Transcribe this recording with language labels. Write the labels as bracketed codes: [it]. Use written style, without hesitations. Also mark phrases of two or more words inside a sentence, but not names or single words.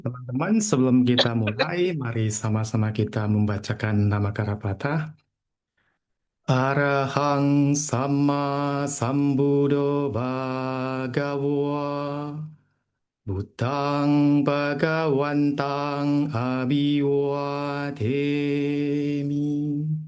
[id] Teman-teman, sebelum kita mulai, mari sama-sama kita membacakan nama Karapata. [pi] Arahang sama sambuddho bhagava Buddhang bhagawantang abhivatemi